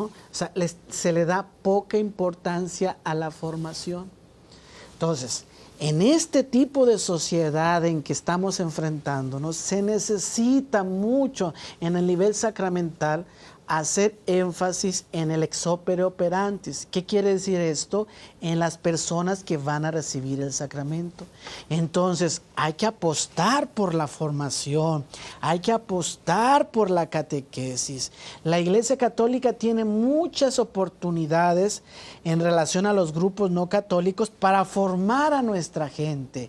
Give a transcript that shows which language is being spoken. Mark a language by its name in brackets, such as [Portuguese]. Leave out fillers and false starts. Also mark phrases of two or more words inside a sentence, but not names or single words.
[Spanish] O sea, se le da poca importancia a la formación. Entonces, en este tipo de sociedad en que estamos enfrentándonos, se necesita mucho en el nivel sacramental hacer énfasis en el [Latin] ex opere operantis. [Spanish] ¿Qué quiere decir esto? En las personas que van a recibir el sacramento. Entonces, hay que apostar por la formación, hay que apostar por la catequesis. La Iglesia Católica tiene muchas oportunidades en relación a los grupos no católicos para formar a nuestra gente.